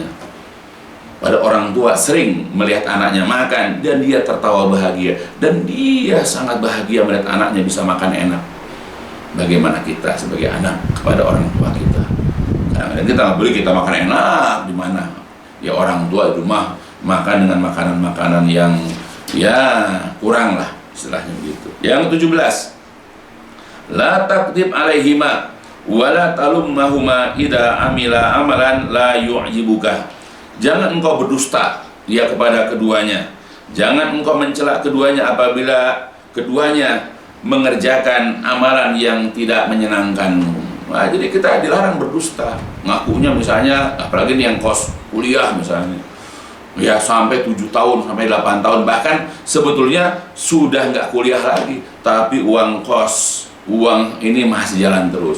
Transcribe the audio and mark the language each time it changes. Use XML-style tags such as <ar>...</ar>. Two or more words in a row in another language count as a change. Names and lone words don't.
<id>Pada orang tua sering melihat anaknya makan dan dia tertawa bahagia, dan dia sangat bahagia melihat anaknya bisa makan enak. Bagaimana kita sebagai anak kepada orang tua kita? Dan kita nggak boleh kita makan enak di mana? Ya, orang tua di rumah makan dengan makanan-makanan yang ya kurang lah, istilahnya begitu. Yang 17,</id> <ar>لا تكذب عليهما ولا تلمهما إذا عمل عملا لا يعجبك.</ar> <id>Jangan engkau berdusta ya kepada keduanya. Jangan engkau mencela keduanya apabila keduanya mengerjakan amalan yang tidak menyenangkanmu. Nah, jadi kita dilarang berdusta. Ngakunya misalnya, apalagi nih yang kos kuliah misalnya, ya sampai 7 tahun, sampai 8 tahun, bahkan sebetulnya sudah nggak kuliah lagi, tapi uang kos, uang ini masih jalan terus.</id>